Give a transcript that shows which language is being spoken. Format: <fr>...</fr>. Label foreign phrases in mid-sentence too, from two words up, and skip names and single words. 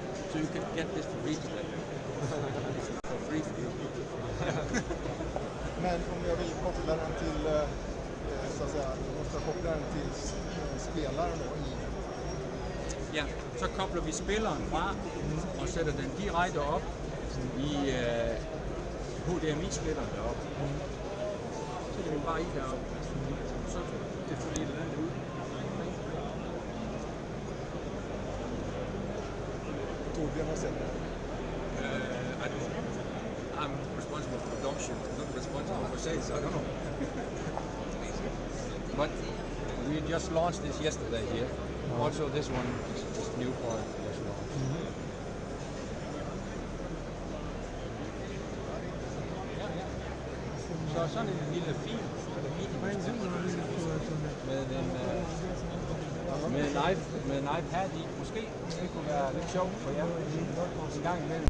<en>So you can get this for free today. For free for you.</en> <sv>Men om jag vill koppla den till, så att säga, måste jag koppla den till spelaren då i...</sv> <da>Ja, så kobler vi spilleren fra og sætter den direkte op i HDMI-splitteren deroppe. Så det er bare i deroppe. Så det fordeler den ud. Torbjørn har set det.</da> <en>I'm responsible for production, not responsible for sales, I don't know. But we just launched this yesterday here. Also this one is new product just launched.</en> <da>Så sådan en lille fin med en iPad i, måske det kunne være lidt sjovt for jer en gang imellem.</da>